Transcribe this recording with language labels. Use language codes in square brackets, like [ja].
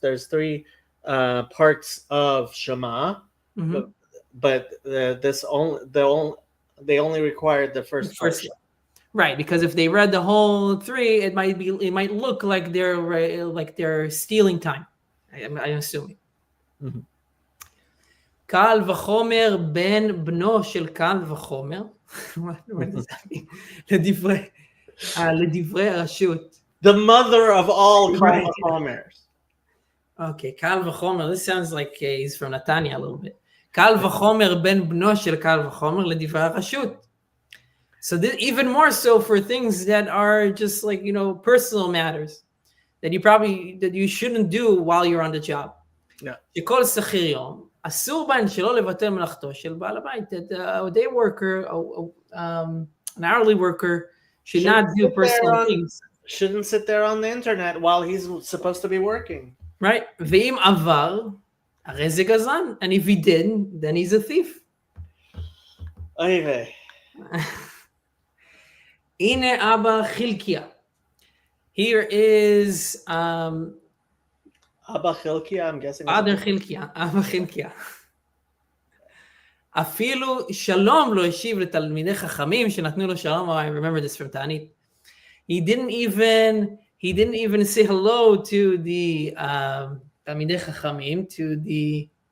[en] There's three parts of Shema, but they only required the first part. Right, because if they read the whole three, it might look like they're stealing time. I'm assuming. [he] קל וחומר בן בנו של קל וחומר. [en] What does that mean? [he] לדברי הרשות. [en] The mother of all Kal V'chomers. Okay, Kal V'chomer. This sounds like he's from Netanya a little bit. [he] Kal V'chomer ben bno shel Kal V'chomer ledivrei rashut. [en] So even more so for things that are just like, personal matters that you shouldn't do while you're on the job. Yeah. [he] שכל שכיר יום אסור בהן שלא לבטל מלאכתו של בעל הבית. [en] That a day worker, an hourly worker, should not do personal things. Shouldn't sit there on the internet while he's supposed to be working. [he] Right. ואם עבר, הרי זה גזען. [en] And if he didn't, then he's a thief. Oy. [he] הנה אבא חילקיה. [en] Here is Abba Chilkia, I'm guessing. Father Chilkia, Abba Chilkia. [he] אפילו שלום לא השיב לתלמידי חכמים שנתנו לו שלום. [en] I remember this from Ta'anit. He didn't even say hello to the Talmidei Chachamim, to the